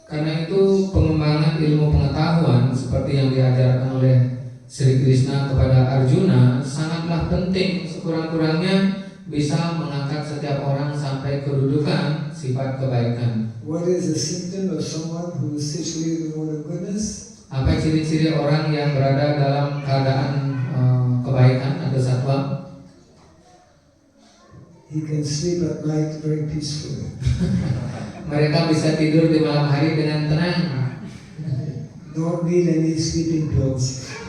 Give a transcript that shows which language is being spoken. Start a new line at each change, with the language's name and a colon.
Indonesian: Karena itu pengembangan ilmu pengetahuan seperti yang diajarkan oleh Sri Krishna kepada Arjuna sangatlah penting, sekurang-kurangnya bisa mengangkat setiap orang sampai kedudukan sifat kebaikan.
English: What is a symptom of someone who is situated in the mode of goodness?
Indonesian: Apa ciri-ciri orang yang berada dalam keadaan kebaikan atau satwa?
English: He can sleep at night very peacefully.
Indonesian: Mereka bisa tidur di malam hari dengan tenang
English: Don't need any sleeping pills.